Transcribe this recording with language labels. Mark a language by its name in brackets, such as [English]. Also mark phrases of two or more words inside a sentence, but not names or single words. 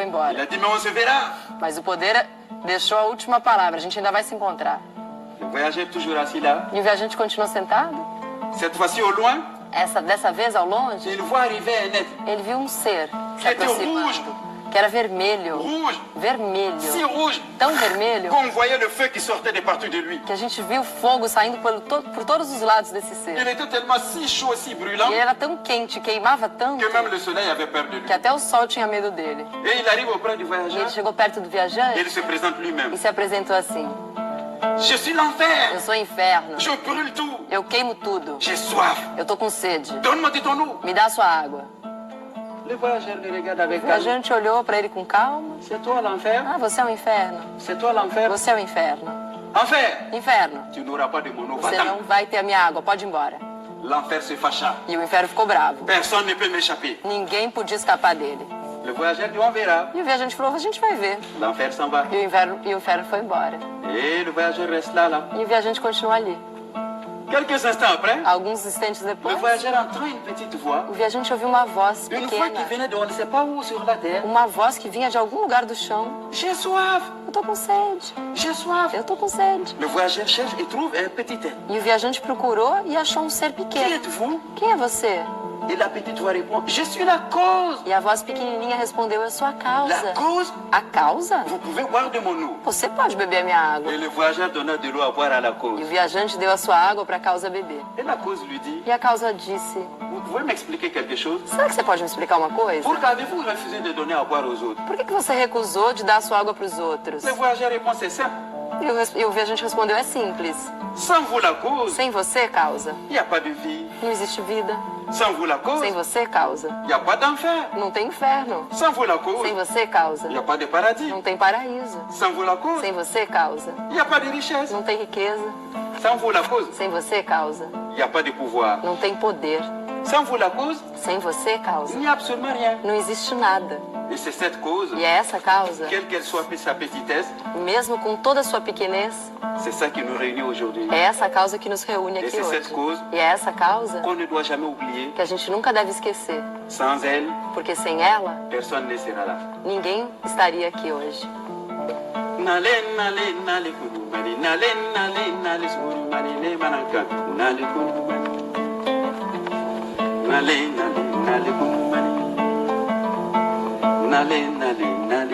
[French] Il [Portuguese] embora. [French] a dit, mais on se verra. [Portuguese] Mas o poder deixou a última palavra. A gente ainda vai se encontrar. [French] Le voyageur est toujours assis là. [Portuguese] E o viajante continuou sentado. [French] Cette fois-ci, au loin, [Portuguese] Dessa vez, ao longe, [French] il voit arriver un être [Portuguese] ele viu um ser se [French] Que était [Portuguese] aproximando, [French] rouge. [Portuguese] que era vermelho. [French] rouge, si [Portuguese] Vermelho. [French] rouge, [Portuguese] Tão vermelho [French] qu'on voyait le feu qui sortait de partout de lui. [Portuguese] que a gente viu fogo saindo por todos os lados desse ser. [French] Il était tellement si chaud, si brûlant, [Portuguese] E ele era tão quente, queimava tanto, [French] que même le soleil avait peur de lui. [Portuguese] que até o sol tinha medo dele. [French] Et il arrive auprès du [Portuguese] E [French] voyageur, [Portuguese] ele chegou perto do [French] et [Portuguese] viajante [French] il se présente lui-même. [Portuguese] e se apresentou assim: [French] Je suis l'enfer, [Portuguese] eu sou o inferno, [French] je brûle tout, [Portuguese] eu queimo tudo, [French] j'ai soif, [Portuguese] eu tô com sede, [French] donne-moi de ton eau. [Portuguese] me dá sua água. [French] Le voyageur le regarde [Portuguese] O [French] avec calme. [Portuguese] viajante olhou pra ele com calma. [French] C'est toi l'enfer, [Portuguese] Ah, você é o inferno, [French] c'est toi l'enfer. [Portuguese] você é o inferno. [French] Enfer, [Portuguese] Inferno, [French] tu n'auras pas de mon eau, [Portuguese] você [French] va-t'en. [Portuguese] não vai ter a minha água, pode ir embora. [French] L'enfer se fâcha. [Portuguese] E o inferno ficou bravo. [French] Personne ne peut m'échapper. [Portuguese] Ninguém podia escapar dele. [French] Le voyageur dit, on verra. [Portuguese] E o viajante falou: a gente vai ver. [French] L'enfer s'en va. [Portuguese] E o inferno foi embora. [French] Et le voyageur reste là. [Portuguese] E o viajante continuou ali. [French] Quelques instants après, [Portuguese] Alguns instantes [French] le [Portuguese] depois, [French] voyageur entend une petite voix. [Portuguese] o viajante ouviu uma voz [French] Une voix qui [Portuguese] pequena. [French] venait de on ne sait pas où sur la terre. [Portuguese] Uma voz que vinha de algum lugar do chão. [French] J'ai soif, [Portuguese] Eu tô com sede. [French] j'ai soif. [Portuguese] Eu tô com sede. [French] Le voyageur cherche et trouve un petit être. [Portuguese] E o viajante procurou e achou um ser [French] Qui [Portuguese] pequeno. [French] êtes-vous? [Portuguese] Quem é você? [French] Et la petite voix répond, je suis la cause. [Portuguese] E a voz pequenininha respondeu: eu sou a [French] La [Portuguese] causa. [French] cause, [Portuguese] A causa? [French] vous pouvez boire de mon eau. [Portuguese] Você pode beber a minha água. [French] Et le voyageur donna de l'eau à boire à la [Portuguese] E [French] cause. [Portuguese] o viajante deu a sua água para a causa beber. [French] Et la cause lui dit, [Portuguese] E a causa disse: [French] vous pouvez m'expliquer quelque chose? [Portuguese] será que você pode me explicar uma coisa? [French] Pourquoi avez-vous refusé de donner à boire aux autres? [Portuguese] Por que você recusou de dar a sua água para os outros? [French] Le voyageur répond, c'est simple. [Portuguese] E o viajante respondeu: é simples. [French] Sans vous la cause, [Portuguese] Sem você, causa, [French] il n'y a pas de vie. [Portuguese] não existe vida. [French] Sans vous la cause, [Portuguese] Sem você, causa, [French] il n'y a pas d'enfer. [Portuguese] não tem inferno. [French] Sans vous la cause, [Portuguese] Sem você, causa, [French] il n'y a pas de paradis. [Portuguese] não tem paraíso. [French] Sans vous la cause, [Portuguese] Sem você, causa, [French] il n'y a pas de richesse. [Portuguese] não tem riqueza. [French] Sans vous la cause, [Portuguese] Sem você, causa, [French] il n'y a pas de pouvoir. [Portuguese] não tem poder. [French] Sans vous la cause, [Portuguese] Sem você, [French] il [Portuguese] causa, [French] n'y a absolument rien. [Portuguese] não existe nada. [French] Et c'est cette cause, [Portuguese] E é essa causa, [French] quelle qu'elle soit sa petitesse, [Portuguese] mesmo com toda a sua pequenez, [French] c'est ça qui nous réunit aujourd'hui. [Portuguese] é essa causa que nos reúne [French] Et [Portuguese] aqui [French] c'est cette [Portuguese] hoje. [French] cause [Portuguese] E é essa causa [French] qu'on ne doit jamais oublier. [Portuguese] que a gente nunca deve esquecer, [French] Sans elle, [Portuguese] porque sem ela, [French] personne ne sera là. [Portuguese] ninguém estaria aqui hoje. Nale, nale, nale, kudu, mani, nale, nale, nale, suru, mani, le, manaka, nale, kudu, mani. Nale, nale, nale, kudu, mani. Nale, nale,